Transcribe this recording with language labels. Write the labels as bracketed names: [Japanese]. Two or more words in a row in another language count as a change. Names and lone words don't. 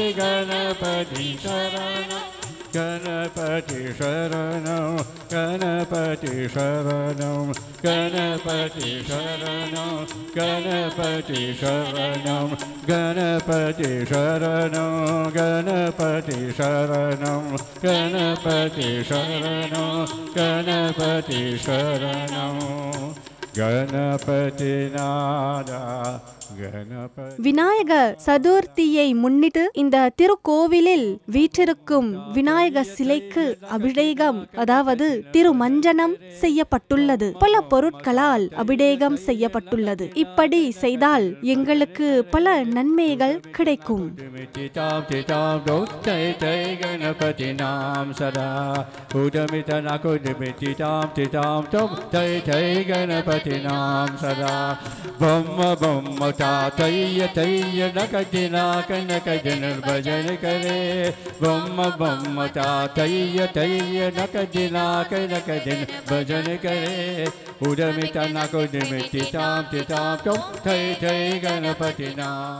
[Sanskrit] गणपति शरणं गणपति शरणं गणपति शरणं गणपति शरणं गणपति शरणं गणपति शरणं गणपति शरणं गणपति शरणं गणपति शरणं गणपति नादा गणपति [Tamil] விநாயக சதுர்த்தியை முன்னிட்டு இந்த திருக்கோவிலில் வீற்றிருக்கும் விநாயக சிலைக்கு அபிஷேகம் அதாவது திருமஞ்சனம் செய்யப்பட்டுள்ளது. பல பொருட்களால் அபிஷேகம் செய்யப்பட்டுள்ளது. இப்படி செய்தால் எங்களுக்கு பல நன்மைகள் கிடைக்கும். तैय तैय नकदिना कनकदिन भजन करे बम बम ता तैय तैय नकदिना कनकदिन भजन करे उदमित नकुदमिति ताम तिताम तुम तै तै गणपति नाम.